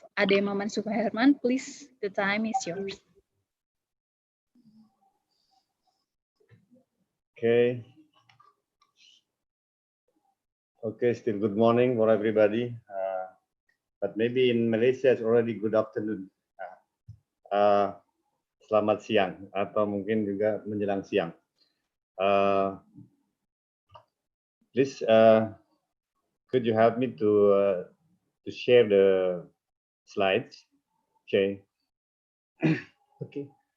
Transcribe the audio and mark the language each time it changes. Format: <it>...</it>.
<en>Ade Maman Suherman, please, the time is yours. Okay. Okay, still good morning for everybody. But maybe in Malaysia it's already good afternoon.</en> <id>Selamat siang, atau mungkin juga menjelang siang.</id> <en>Please, could you help me to share the slides? Okay. Okay.</en>